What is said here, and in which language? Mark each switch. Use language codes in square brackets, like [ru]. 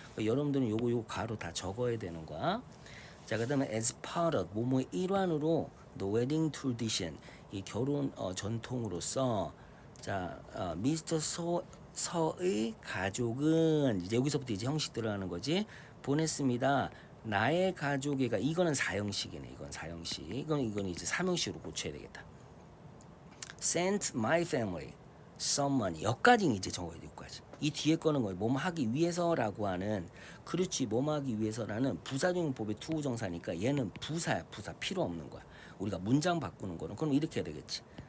[ko] 그러니까 여러분들은 요거 가로 다 적어야 되는 거야. 자, 그다음에 [en] as part of [ko] 뭐뭐의 일환으로 [en] the wedding tradition [ko] 이 결혼 전통으로서 자, 미스터 서의 가족은 이제 여기서부터 이제 형식 들어가는 거지. 보냈습니다. 나의 가족이가 이거는 사형식이네. 이건 사형식. 이건 이제 삼형식으로 고쳐야 되겠다. [en] Sent my family some money. [ko] 여기까지 이제 적어야 돼. 여기까지. 이 뒤에 거는 거예요. 뭐뭐 하기 위해서라고 하는 그렇지 뭐뭐 하기 위해서라는 부사적용법의 투부정사니까 얘는 부사야. 부사 필요 없는 거야. 우리가 문장 바꾸는 거는 그럼 이렇게 해야 되겠지.